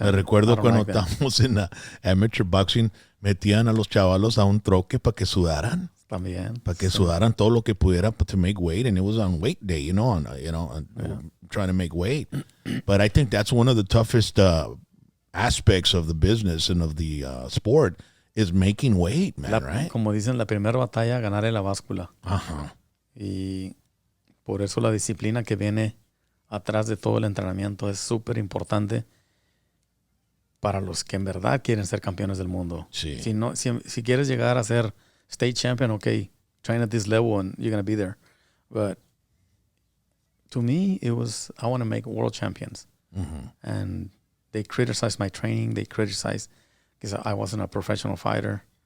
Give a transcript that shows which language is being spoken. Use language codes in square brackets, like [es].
[es] Me recuerdo cuando estábamos en la amateur boxing, metían a los chavalos a un troque para que sudaran. También. Para que sudaran todo lo que pudiera [en] to make weight. And it was on weight day, trying to make weight. But I think that's one of the toughest aspects of the business and of the sport is making weight, man, right? [es] Como dicen, la primera batalla, ganarle la báscula. Ajá. Y por eso la disciplina que viene atrás de todo el entrenamiento es súper importante para los que en verdad quieren ser campeones del mundo. Sí. Si quieres llegar a ser [en] state champion, okay, train at this level and you're going to be there. But to me, I want to make world champions. Mm-hmm. And they criticized my training. They criticized because I wasn't a professional fighter.